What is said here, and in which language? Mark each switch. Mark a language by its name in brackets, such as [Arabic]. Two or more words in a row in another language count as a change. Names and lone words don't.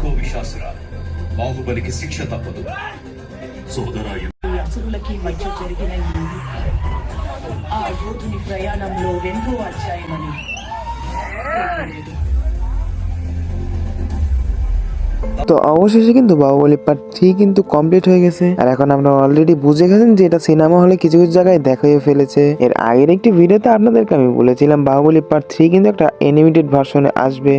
[Telugu] పిశాసురా, బాహుబలికి శిక్ష తప్పదు. సోదరా, అసురులకి మధ్య జరిగిన ఆ యోధుని ప్రయాణంలో 2వ అధ్యాయమని [Bangla] তো অবশেষে কিন্তু বাহুবলী পার্ট 3 কিন্তু কমপ্লিট হয়ে গেছে। আর এখন আপনারা অলরেডি বুঝে গেছেন যে এটা সিনেমা হলে কিছু কিছু জায়গায় দেখা হয়ে ফেলেছে। এর আগের একটি ভিডিওতে আপনাদেরকে আমি বলেছিলাম বাহুবলী পার্ট 3 কিন্তু একটা [English] animated version [Bangla] আসবে।